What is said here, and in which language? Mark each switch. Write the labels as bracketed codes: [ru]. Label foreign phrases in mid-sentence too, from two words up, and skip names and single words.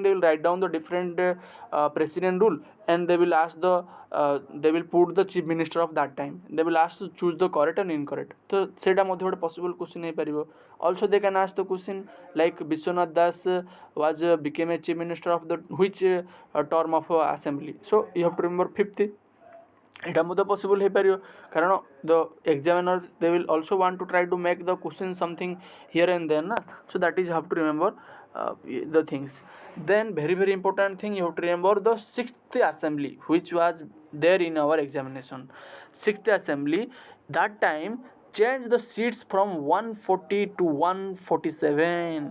[en] They will write down the different president rule, and they will ask the they will put the chief minister of that time. They will ask to choose the correct and incorrect. [or] So ସେଟା ମଧ୍ୟ ଗୋଟେ [en] possible question [or] ହେଇ ପାରିବ. [en] Also they can ask the question like Biswanath Das was became a chief minister of the which term of assembly. So you have to remember fifth. [or] ଏଟା ମଧ୍ୟ [en] possible [or] ହେଇପାରିବ, କାରଣ [en] the examiner they will also want to try to make the question something here and there na. So that is have to remember the things. Then very important thing, you have to remember the sixth assembly which was there in our examination. Sixth assembly that time change the seats from 140 to 147.